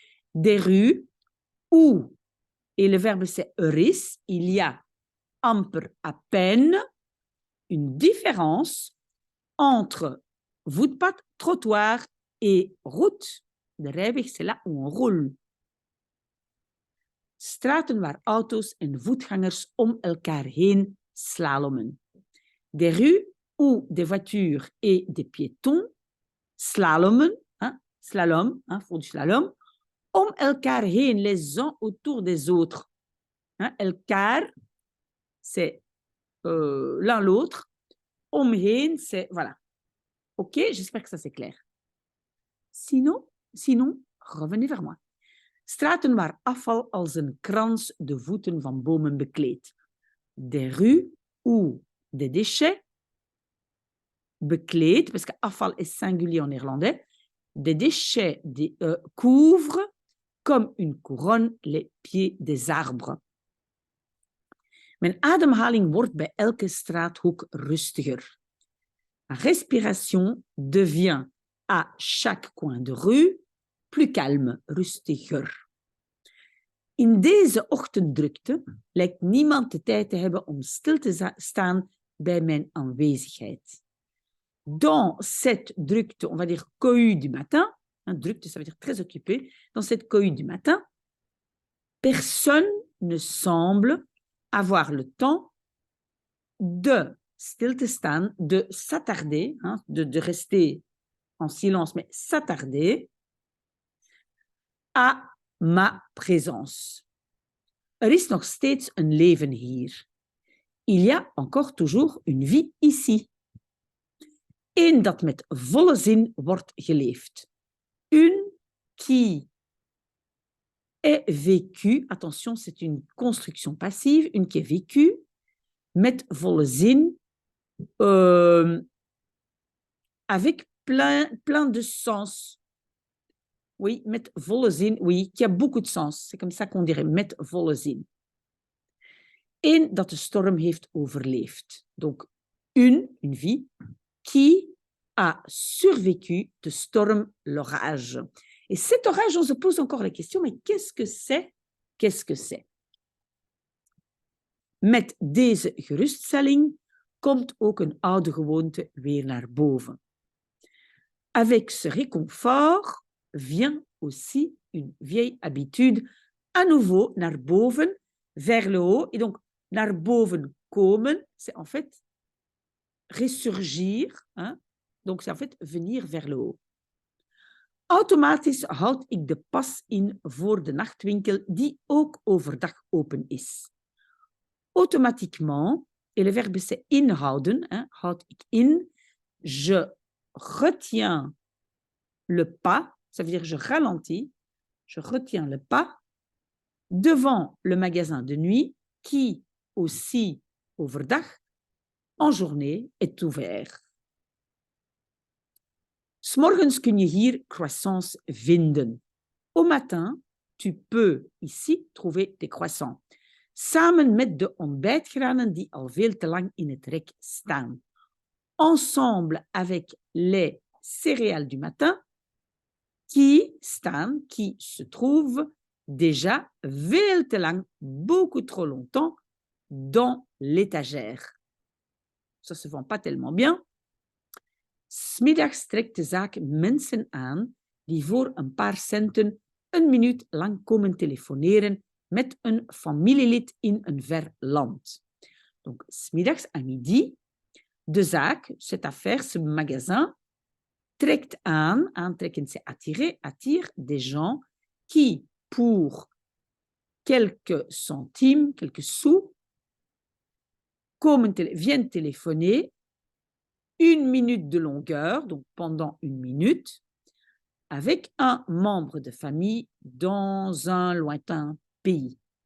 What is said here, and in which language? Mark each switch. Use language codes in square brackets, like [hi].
[fr] Des rues où, et le verbe c'est er is, il y a amper à peine une différence entre voetpad, trottoir et route. De rijweg, c'est là où on roule. [nl] Straten waar auto's en voetgangers om elkaar heen slalommen. [fr] Des rues où des voitures et des piétons slalommen, hein, slalom, hein, font du slalom, om elkaar heen, les uns autour des autres. Hein, elkaar, c'est l'un l'autre. Omheen, c'est, voilà. Ok, j'espère que ça c'est clair. Sinon, revenez vers moi. [nl] Straten waar afval als een krans de voeten van bomen bekleedt. [fr] Des rues où des déchets bekleed, parce que afval est singulier en néerlandais, des déchets couvrent comme une couronne les pieds des arbres. [nl] Mijn ademhaling wordt bij elke straathoek rustiger. [fr] Ma respiration devient à chaque coin de rue plus calme, rustiger. [nl] In deze ochtenddrukte lijkt niemand de tijd te hebben om stil te staan bij mijn aanwezigheid. [fr] Dans cette drukte, on va dire cohue du matin, hein, drukte, ça veut dire très occupé, dans cette cohue du matin, personne ne semble avoir le temps de [nl] stil te staan, [fr] de s'attarder, hein, de rester en silence, mais s'attarder à ma présence. [nl] Er is nog steeds een leven hier. [fr] Il y a encore toujours une vie ici. [nl] Eén dat met volle zin wordt geleefd. [fr] Une qui est vécue, attention, c'est une construction passive, une qui est vécue, [nl] met volle zin, [fr] avec plein de sens. Oui, [nl] met volle zin, [fr] oui, qui a beaucoup de sens. C'est comme ça qu'on dirait, met volle zin. [nl] Eén dat de storm heeft overleefd. [fr] Donc, une vie, qui a survécu de storm, l'orage. Et cet orage, on se pose encore la question, mais qu'est-ce que c'est? Qu'est-ce que c'est? [nl] Met deze geruststelling komt ook een oude gewoonte weer naar boven. [fr] Avec ce réconfort vient aussi une vieille habitude à nouveau [nl] naar boven, [fr] vers le haut. Et donc, naar boven komen, c'est en fait ressurgir, hein, Donc, c'est en fait venir vers le haut. [nl] Automatisch houd ik de pas in voor de nachtwinkel die ook overdag open is. [fr] Automatiquement, et le verbe c'est inhouden, hein, houd ik in, je retiens le pas, ça veut dire je ralentis, je retiens le pas devant le magasin de nuit qui aussi overdag en journée est ouvert. [nl] 'S morgens kun je hier croissants vinden. [fr] Au matin, tu peux ici trouver des croissants. [nl] Samen met de ontbijtgranen die al veel te lang in het rek staan. [fr] Ensemble avec les céréales du matin qui se trouvent déjà [nl] veel te lang, [fr] beaucoup trop longtemps, dans l'étagère. Ça se vend pas tellement bien. [nl] 'S middags trekt de zaak mensen aan die voor een paar centen een minuut lang komen telefoneren met een familielid in een ver land. [fr] Donc, 's middags à midi, de zaak, cette affaire, ce magasin, trekt aan, aantrekken c'est attirer, attire des gens qui, pour quelques centimes, quelques sous, viennent téléphoner 1 minute de longueur, donc pendant 1 minute, avec un membre de famille dans un lointain pays.